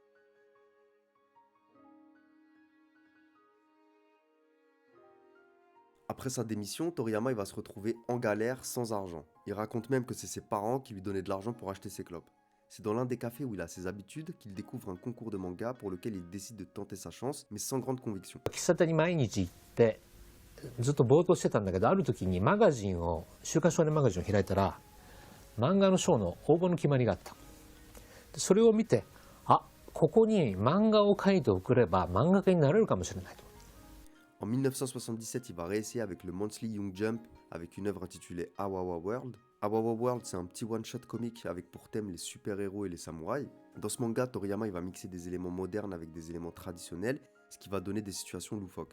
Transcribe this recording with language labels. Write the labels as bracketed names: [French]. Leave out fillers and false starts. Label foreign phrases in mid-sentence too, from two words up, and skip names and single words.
[French] Après sa démission, Toriyama il va se retrouver en galère sans argent. Il raconte même que c'est ses parents qui lui donnaient de l'argent pour acheter ses clopes. C'est dans l'un des cafés où il a ses habitudes qu'il découvre un concours de manga pour lequel il décide de tenter sa chance, mais sans grande conviction. [Japanese] 喫茶店に毎日行ってずっとぼーっとしてたんだけど、ある時に週刊少年マガジンを開いたら漫画の賞の応募の決まりがあった。でそれを見て、あ、ここに漫画を描いて送れば漫画家になれるかもしれないと。 [French] En 1977, il va réessayer avec le Monthly Young Jump avec une œuvre intitulée Awawa World. Awawa World, c'est un petit one-shot comique avec pour thème les super-héros et les samouraïs. Dans ce manga, Toriyama il va mixer des éléments modernes avec des éléments traditionnels, ce qui va donner des situations loufoques.